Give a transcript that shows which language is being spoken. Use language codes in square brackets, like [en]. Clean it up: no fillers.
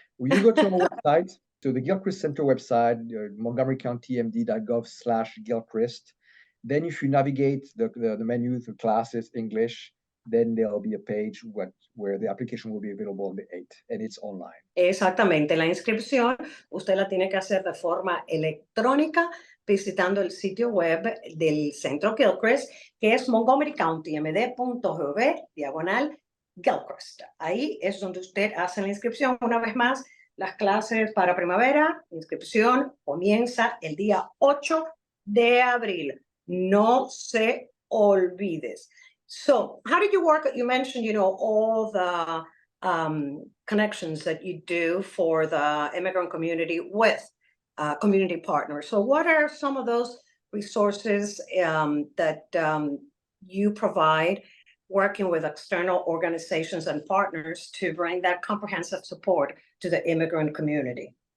[en] Well, you go to our website, to the Gilchrist Center website, montgomerycountymd.gov/Gilchrist. Then if you navigate the menu to classes English, then there'll be a page where the application will be available on the 8th, and it's online. [es] Exactamente, la inscripción usted la tiene que hacer de forma electrónica visitando el sitio web del Centro Gilchrist, que es montgomerycountymd.gov/Gilchrist. Ahí es donde usted hace la inscripción. Una vez más, las clases para primavera, inscripción comienza el día 8 de abril. No se olvides. [en] So, how did you work? You mentioned, all the connections that you do for the immigrant community with community partners. So what are some of those resources that you provide working with external organizations and partners to bring that comprehensive support to the immigrant community?